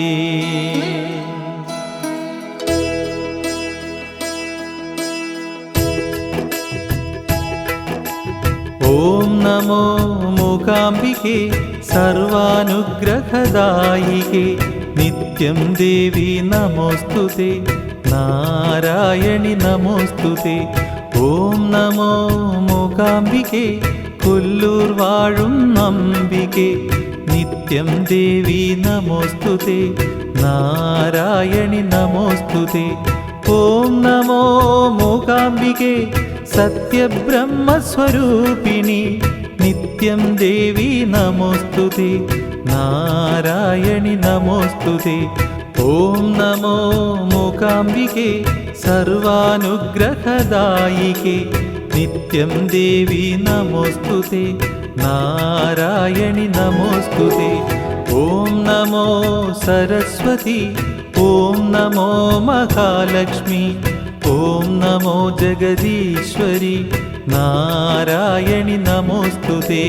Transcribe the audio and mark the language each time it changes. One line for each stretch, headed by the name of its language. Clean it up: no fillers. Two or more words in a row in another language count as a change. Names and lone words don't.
Sanskrit: ॐ नमो मूकाम्बिके सर्वानुग्रहदायिके नित्यं देवी नमोस्तुते नारायणि नमोस्तुते। ॐ नमो मूकाम्बिके
Malayalam: കൊല്ലൂർ വാഴും അംബികേ
Sanskrit: നിത്യം ദേവി നമോസ്തുതേ നാരായണി നമോസ്തുതേ। ഓം നമോ മൂകാംബികേ സത്യബ്രഹ്മസ്വരൂപിണി നിത്യം ദേവി നമോസ്തുതേ നാരായണി നമോസ്തുതേ। ഓം നമോ മൂകാംബികേ സർവാനുഗ്രഹദായികേ नित्यं देवी नमोस्तुते नारायणि नमोस्तुते। ॐ नमो सरस्वती ॐ नमो महालक्ष्मी ॐ नमो जगदीश्वरी नारायणि नमोस्तुते।